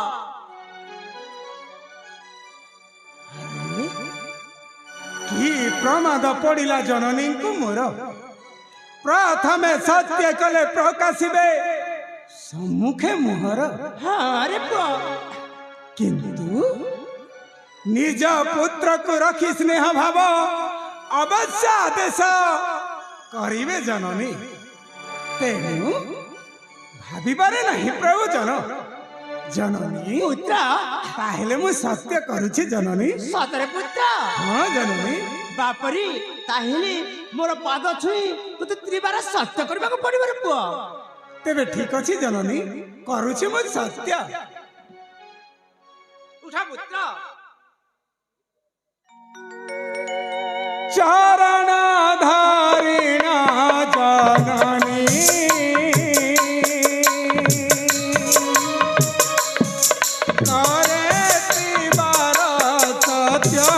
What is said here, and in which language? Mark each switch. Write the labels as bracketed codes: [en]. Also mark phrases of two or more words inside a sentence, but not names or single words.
[or] କି ପ୍ରମାଦ ପଡ଼ିଲା ଜନନୀ କୁ ମୋର ପ୍ରଥମେ ସତ୍ୟ କଲେ ପ୍ରକାଶିବେ ସମ୍ମୁଖେ ମୁହଁର ହଁ ରେ ପୁଅ କିନ୍ତୁ ନିଜ ପୁତ୍ର କୁ ରଖି ସ୍ନେହ ଭାବ ଅବଶ୍ୟ ଆଦେଶ କରିବେ ଜନନୀ ତେଣୁ ଭାବିବାରେ ନାହିଁ ପ୍ରୟୋଜନ ଜନନୀ पुत्र ତାହାହେଲେ ମୁଁ ସତ୍ୟ କରୁଛି ଜନନୀ ସତରେ ପୁତ୍ର ହଁ ଜନନୀ ବାପରେ ତାହାହେଲେ ମୋର ପାଦ ଛୁଇଁ ତୁତେ ତ୍ରିବାର ସତ୍ୟ କରିବା କୁ ପଡ଼ିବ ରେ ପୁଅ ତେବେ ଠିକ ଅଛି ଜନନୀ କରୁଛି ମୁଁ ସତ୍ୟ ଉଠ ପୁତ୍ର ଚରଣ ଧାରିଣା ଜନନୀ କରେ ତ୍ରିବାର ସତ୍ୟ